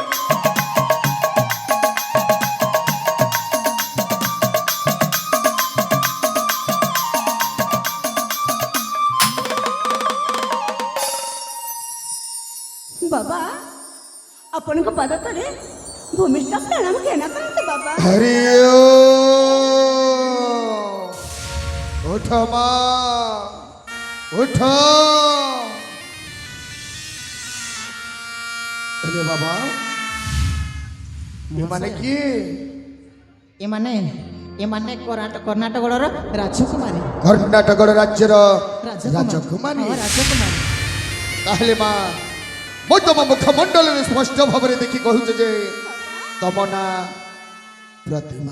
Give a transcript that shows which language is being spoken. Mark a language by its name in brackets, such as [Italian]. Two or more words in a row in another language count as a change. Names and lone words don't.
[Odia] ବାବା ଆପଣଙ୍କ ପାଦ ତଳେ ଭୂମିଷ୍ଠ ପ୍ରଣାମ କେନା କରନ୍ତୁ ବାବା। ହରି ଉଠ ମା ଉଠ। ଅରେ ବାବା ଏମାନେ କିଏ? ଏମାନେ କର୍ଣ୍ଣାଟକର ରାଜକୁମାରୀ। କର୍ଣ୍ଣାଟକ ରାଜ୍ୟର ରାଜକୁମାରୀ। ରାଜକୁମାରୀ। ହଁ, ରାଜକୁମାରୀ। ତାହେଲେ ମା ମୁଁ ତମ ମୁଖମଣ୍ଡଳରେ ସ୍ପଷ୍ଟ ଭାବରେ ଦେଖି କହୁଛ ଯେ ତମ ନାଁ ପ୍ରତିମା।